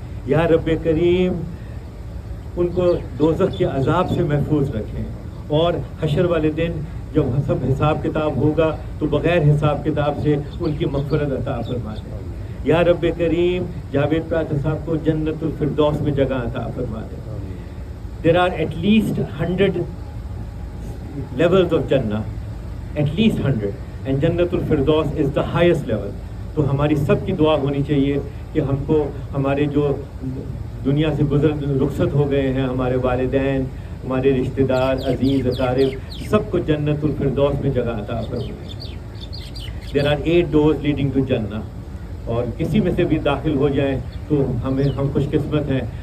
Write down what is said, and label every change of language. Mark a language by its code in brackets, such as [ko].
[ur] یا رب کریم ان کو دوزخ کے عذاب سے محفوظ رکھیں، اور حشر والے دن جب سب حساب کتاب ہوگا تو بغیر حساب کتاب سے ان کی مغفرت عطا فرما دیں. یا رب کریم جاوید پراچا صاحب کو جنت الفردوس میں جگہ عطا فرما دیں. [en] There are at least 100 levels of Jannah, at least 100, and Jannat al-Firdaus is the highest level. [ur] تو ہماری سب کی دعا ہونی چاہیے کہ ہم کو ہمارے جو دنیا سے رخصت ہو گئے ہیں، ہمارے والدین، ہمارے رشتہ دار، عزیز اقارب، سب کو جنت الفردوس میں جگہ عطا فرمائے. [en] There are 8 doors leading to Jannah، [ur] اور کسی میں سے بھی داخل ہو جائیں تو ہم خوش قسمت ہیں.